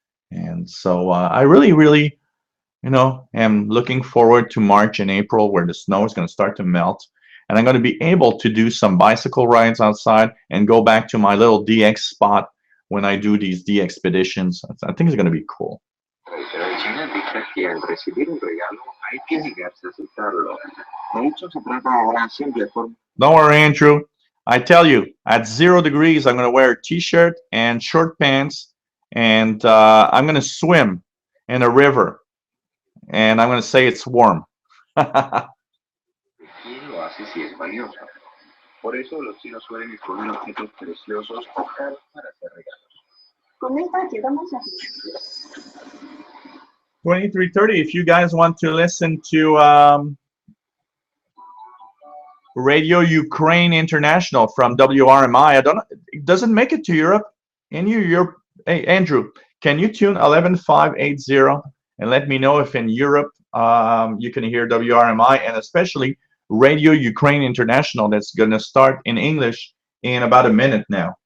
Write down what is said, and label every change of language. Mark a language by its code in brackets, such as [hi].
[en] And so I really, really, you know, am looking forward to March and April where the snow is going to start to melt. And I'm going to be able to do some bicycle rides outside and go back to my little DX spot when I do these DX expeditions. I think it's going to be cool. [es] Tradicional dice que al recibir un regalo hay que negarse a aceptarlo. De hecho, se trata de una simple forma. [en] Don't worry, Andrew. I tell you, at 0 degrees, I'm going to wear a T-shirt and short pants, and I'm going to swim in a river, and I'm going to say it's warm. [es] ¿Quién lo hace si es valioso? Por eso los chinos suelen escoger objetos preciosos o caros para hacer regalos. Con esta llegamos a [en] 23:30. If you guys want to listen to Radio Ukraine International from WRMI. I don't know, it doesn't make it to Europe. In Europe, hey, Andrew, can you tune 11580 and let me know if in Europe you can hear WRMI, and especially Radio Ukraine International that's going to start in English in about a minute now.